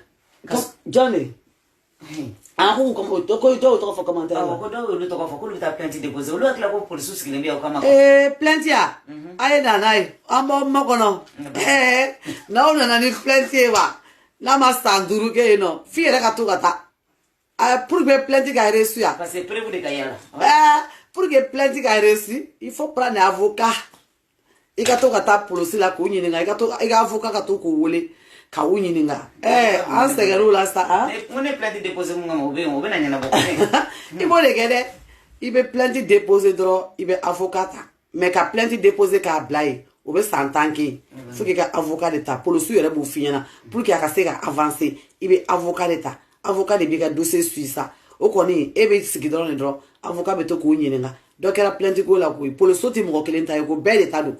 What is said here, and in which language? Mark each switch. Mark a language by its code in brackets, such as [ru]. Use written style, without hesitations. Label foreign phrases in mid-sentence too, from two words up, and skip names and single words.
[bm] jɔn de ko dɔw tɔgɔ fɔ commentaire la ko dɔw y'olu tɔgɔ fɔ k'olu bɛ taa [fr] plainte déposer [bm] olu hakili la ko polisiw sigilen bɛ aw kama plainte ya a ye na n'a ye an b'aw makɔnɔ n'aw nana ni plainte ye wa n'a ma san 5 kɛ yen nɔ f'i yɛrɛ ka to ka taa [fr] pour que [bm] plainte ka reçu ya [fr] parce que preuve [bm] de ka yala [fr] pour que [bm] plainte ka reçu [fr] il faut prendre un avocat [bm] i ka to ka taa polisi la k'u ɲininka i ka avocat ka to k'u wele ka u ɲininka an sɛgɛr'u la sa mun ne [fr] plainte déposer [bm] mun kama o bɛ na ɲɛnabɔ i b'o de kɛ dɛ i bɛ [fr] plainte déposer [bm] dɔrɔn i bɛ avocat ta mais ka [fr] plainte déposer [bm] k'a bila yen o bɛ san 10 kɛ fo k'i ka avocat de ta polisiw yɛrɛ b'o f'i ɲɛna [fr] pour que [bm] a ka se ka avancer i bɛ avocat de ta avocat de b'i ka [fr] dossier suit [bm] sa o kɔni e bɛ sigi dɔrɔn de dɔrɔn avocat bɛ to k'o ɲininka dɔ kɛra plainte ko la koyi polisiw tɛ mɔgɔ kelen ta ye ko bɛɛ de ta don